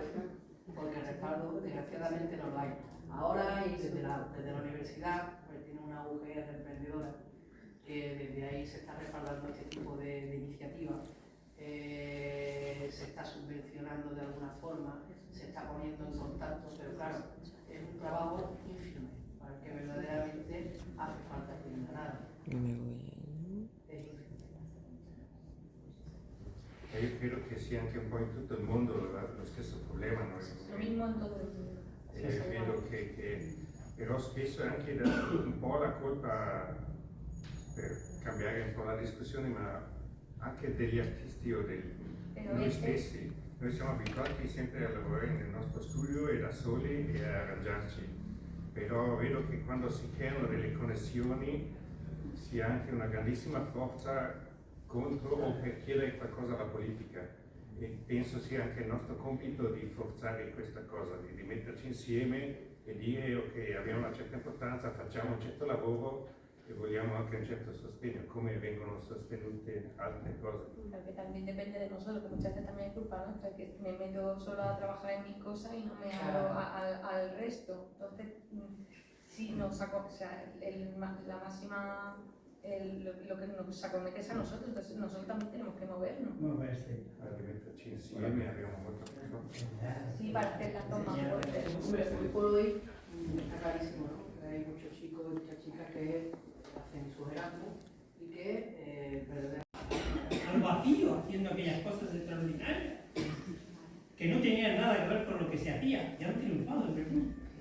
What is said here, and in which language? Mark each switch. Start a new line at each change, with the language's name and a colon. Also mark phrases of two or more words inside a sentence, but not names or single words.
Spanish: Porque el respaldo desgraciadamente no lo hay. Ahora y desde la universidad pues, tiene una UGR emprendedora que desde ahí se está respaldando este tipo de iniciativas se está subvencionando de alguna forma, se está poniendo en contacto, pero claro, es un trabajo ínfimo para el que verdaderamente hace falta que diga nada. Es ínfimo.
Italian: Io credo che sia anche un po' in tutto il mondo lo stesso problema.
Spanish: Lo mismo en todo el mundo.
Italian: Io credo che però spesso è anche un po' la colpa, per cambiare un po' la discussione, ma anche degli artisti o noi stessi. Noi siamo abituati sempre a lavorare nel nostro studio e da soli e a arrangiarci, però vedo che quando si creano delle connessioni si ha anche una grandissima forza contro o per chiedere qualcosa alla politica, e penso sia anche il nostro compito di forzare questa cosa, di metterci insieme e dire ok, abbiamo una certa importanza, facciamo un certo lavoro e vogliamo anche un certo sostegno, come vengono sostenute altre cose.
Spanish: Que también depende de nosotros, que muchas veces también es culpa nuestra, que me meto solo a trabajar en mis cosas y no me abro al resto. Entonces, sí, nos saco, o sea, la máxima, lo que nos acomete es a nosotros, entonces nosotros también tenemos que movernos. Moverse.
Italian: Di metterci insieme abbiamo molto più.
Spanish: Sí, para hacer las dos más fuertes. Hombre, hoy por hoy está clarísimo, ¿no? Que hay muchos chicos y muchas chicas que hacen su Erasmus y que verdaderamente Al vacío, haciendo aquellas cosas extraordinarias que no tenían nada que ver con lo que se hacía y han triunfado en el mundo.